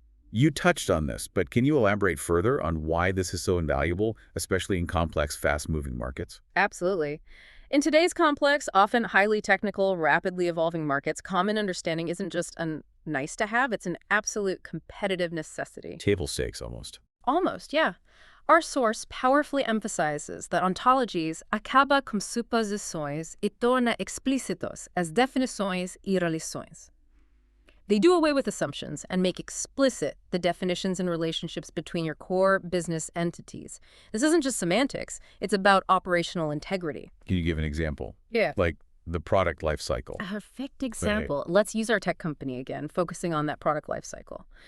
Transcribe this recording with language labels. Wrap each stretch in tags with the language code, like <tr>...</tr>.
<en>You touched on this, but can you elaborate further on why this is so invaluable, especially in complex, fast-moving markets? Absolutely. In today's complex, often highly technical, rapidly evolving markets, common understanding isn't just a nice to have, it's an absolute competitive necessity. Table stakes, almost. Almost, yeah. Our source powerfully emphasizes that ontologies</en> <pt>acaba com suposições e torna explícitos as definições e relações.</pt> <en>They do away with assumptions and make explicit the definitions and relationships between your core business entities. This isn't just semantics, it's about operational integrity. Can you give an example? Yeah. Like the product life cycle. A perfect example. Let's use our tech company again, focusing on that product life cycle.</en>